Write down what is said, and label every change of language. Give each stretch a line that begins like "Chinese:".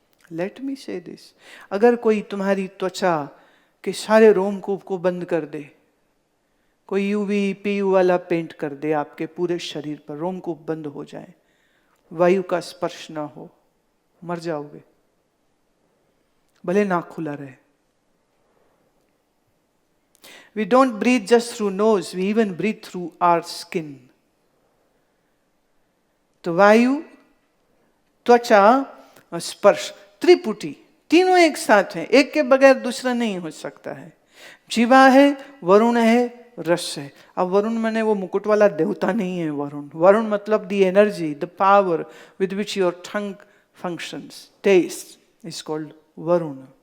English: let me say this,
Hindi: अगर कोई तुम्हारी त्वचा के सारे रोमकूप को बंद कर दे, कोई यूवी पीयू वाला पेंट कर दे आपके पूरे शरीर पर, रोमकूप बंद हो जाए, वायु का स्पर्श ना हो, मर जाओगे, भले नाक खुला रहे।
English: We don't breathe just through nose, we even breathe through our skin.
Hindi: तो वायु, त्वचा और स्पर्श, त्रिपुटी, तीनों एक साथ हैं, एक के बगैर दूसरा नहीं हो सकता है। जीवा है, वरुण है, रस है। अब वरुण माने वो मुकुट वाला देवता नहीं है।
English: वरुण, वरुण मतलब the energy, the power with which your tongue functions, taste is called Varun.